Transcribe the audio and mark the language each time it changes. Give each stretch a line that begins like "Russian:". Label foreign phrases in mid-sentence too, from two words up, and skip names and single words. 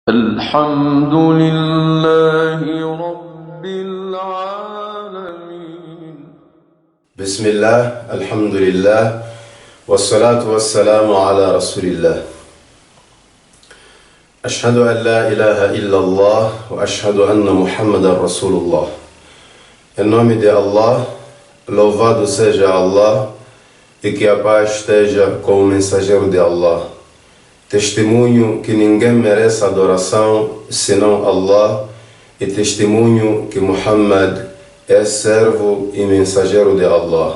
Arabic: الحمد لله رب العالمين. بسم الله الحمد لله والصلاة والسلام على رسول الله. أشهد أن لا إله إلا الله وأشهد أن محمدا رسول الله.
Portuguese: Em nome de Allah, louvado seja Allah e que a paz esteja com o mensageiro de Allah. Testemunho que ninguém merece adoração senão Allah e testemunho que Muhammad é servo e mensageiro de Allah.